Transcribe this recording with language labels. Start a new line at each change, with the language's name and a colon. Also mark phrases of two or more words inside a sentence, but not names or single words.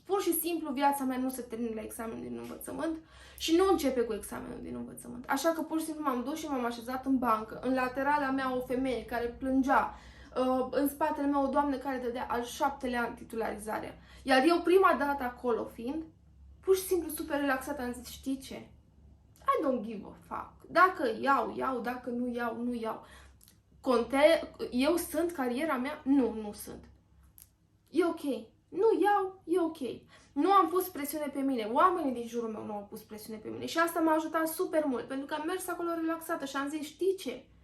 Romanian: Pur și simplu viața mea nu se termină la examenul din învățământ și nu începe cu examenul din învățământ. Așa că pur și simplu m-am dus și m-am așezat în bancă. În laterala mea o femeie care plângea, în spatele meu o doamnă care dădea al 7-lea an titularizarea. Iar eu prima dată acolo fiind, pur și simplu super relaxată am zis, știi ce?
English: I don't give a fuck.
Romanian: Dacă iau, dacă nu iau. Eu sunt cariera mea? Nu sunt. E ok. Nu iau, e ok. Nu am pus presiune pe mine. Oamenii din jurul meu nu au pus presiune pe mine. Și asta m-a ajutat super mult. Pentru că am mers acolo relaxată și am zis, știi ce?